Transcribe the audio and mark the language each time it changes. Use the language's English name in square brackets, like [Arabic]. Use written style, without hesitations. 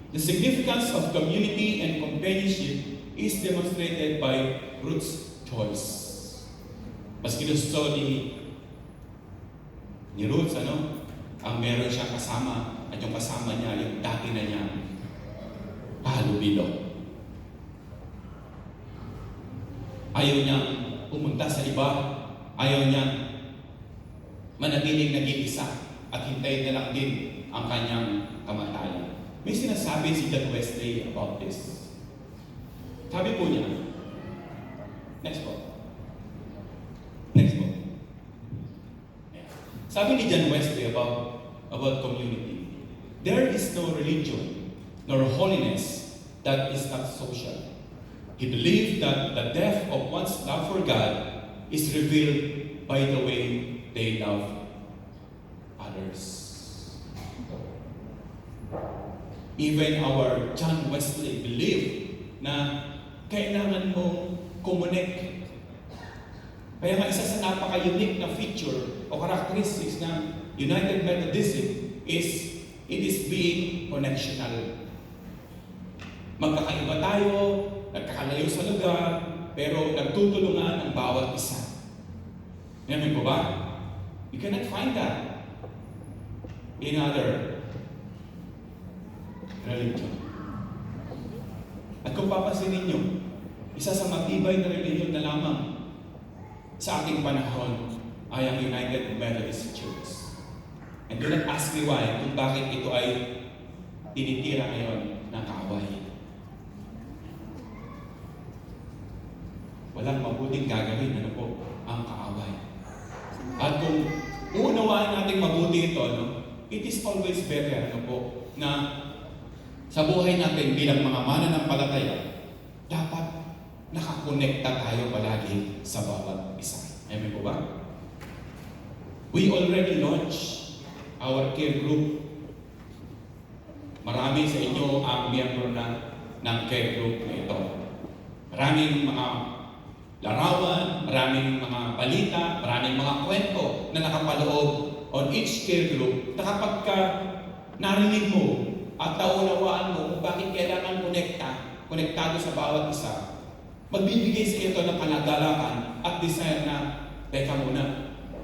[English] The significance of community and companionship is demonstrated by Ruth's choice. [Filipino] Mas ginusto ni Ruth, ang meron siyang kasama at yung kasama niya, yung dati na niya, pahalubilo. Ayaw niyang pumunta sa iba, ayaw niyang manatiling nag-iisa at hintayin na lang din ang kanyang kamatayan. May sinasabi si John Wesley about this. Sabi po niya, next po. [English] Sabi ni John Wesley about community, there is no religion nor holiness that is not social. He believed that the depth of one's love for God is revealed by the way they love others. Even our John Wesley believed [Filipino] na kailangan mong [English] connect. [Filipino] Kaya nga isa sa napaka-unique na feature o characteristics ng United Methodism [English] is it is being connectional. [Filipino] Magkakaiba tayo, nagkakalayo sa lugar, pero nagtutulungan ang bawat isa. Ngayon po ba? [English] You cannot find that in other religion. [Filipino] At kung papansinin ninyo, isa sa matibay na religion na lamang sa ating panahon ay ang United Methodist Church. [English] And do not ask me why, [Filipino] kung bakit ito ay tinitira ngayon ng kaaway. Walang mabuting gagawin, ang kaaway. At kung uunawaan natin mabuti ito, [English] it is always better, [Filipino] na sa buhay natin bilang mga mananampalataya, dapat nakakonekta tayo palagi sa bawat isa. Amen po ba? [English] We already launched our care group. [Filipino] Marami sa inyo ang miyembro ng care group na ito. Maraming mga larawan, maraming mga balita, maraming mga kwento na nakapaloob on each care group na kapag ka narinig mo at naunawaan mo kung bakit kailangan konektado sa bawat isa, magbibigay sa ito ng kalagalakan at desire na, teka muna,